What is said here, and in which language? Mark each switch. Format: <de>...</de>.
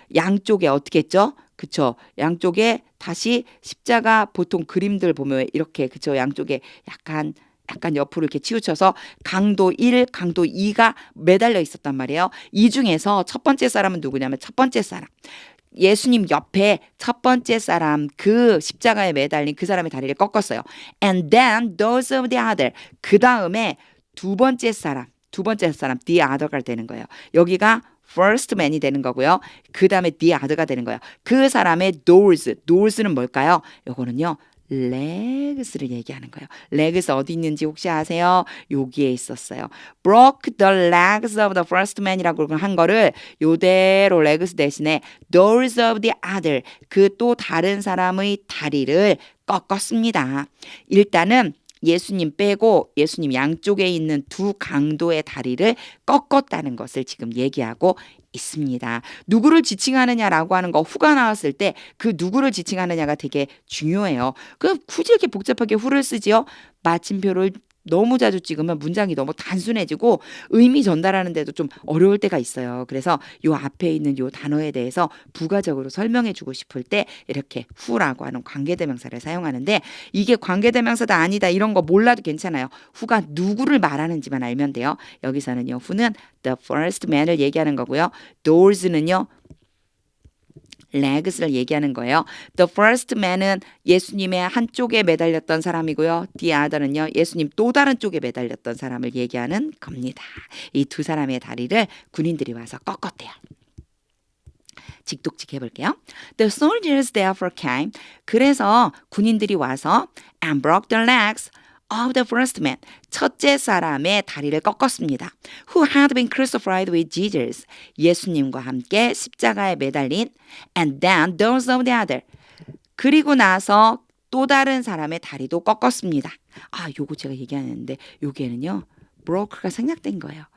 <ko>양쪽에 어떻게 했죠? 그쵸? 양쪽에 다시 십자가 보통 그림들 보면 이렇게 그쵸? 양쪽에 약간 옆으로 이렇게 치우쳐서 강도 1, 강도 2가 매달려 있었단 말이에요. 이 중에서 첫 번째 사람은 누구냐면 첫 번째 사람. 예수님 옆에 첫 번째 사람 그 십자가에 매달린 그 사람의 다리를 꺾었어요.</ko> <en>And then those of the other.</en> <ko>그 다음에 두 번째 사람 the other가 되는 거예요. 여기가 first man이 되는 거고요. 그 다음에 the other가 되는 거예요. 그 사람의 dors는 뭘까요? 요거는요. legs를 얘기하는 거예요. legs 어디 있는지 혹시 아세요? 여기에 있었어요.</ko> <en>broke the legs of the first man</en> <ko>이라고 한 거를 요대로 legs 대신에</ko> <en>doors of the other</en> <ko>그 또 다른 사람의 다리를 꺾었습니다. 일단은 예수님 빼고 예수님 양쪽에 있는 두 강도의 다리를 꺾었다는 것을 지금 얘기하고 있습니다. 누구를 지칭하느냐라고 하는 거 후가 나왔을 때 그 누구를 지칭하느냐가 되게 중요해요. 그 굳이 이렇게 복잡하게 후를 쓰지요? 마침표를 너무 자주 찍으면 문장이 너무 단순해지고 의미 전달하는데도 좀 어려울 때가 있어요. 그래서 요 앞에 있는 요 단어에 대해서 부가적으로 설명해 주고 싶을 때 이렇게 후라고 하는 관계대명사를 사용하는데 이게 관계대명사다 아니다 이런 거 몰라도 괜찮아요. 후가 누구를 말하는지만 알면 돼요. 여기서는요. 후는 the first man을 얘기하는 거고요. doors는요. legs를 얘기하는 거예요. The first man은 예수님의 한쪽에 매달렸던 사람이고요. The other는요. 예수님 또 다른 쪽에 매달렸던 사람을 얘기하는 겁니다. 이 두 사람의 다리를 군인들이 와서 꺾었대요. 직독직 해볼게요.</ko> <en>The soldiers therefore came.</en> <ko>그래서 군인들이 와서</ko> <en>and broke the legs of the first man.</en> <ko>첫째 사람의 다리를 꺾었습니다.</ko> <en>Who had been crucified with Jesus.</en> <ko>예수님과 함께 십자가에 매달린</ko> <en>and then those of the other.</en> <ko>그리고 나서 또 다른 사람의 다리도 꺾었습니다. 아, 요거 제가 얘기하는데 여기에는요. broke가 생략된 거예요.</ko>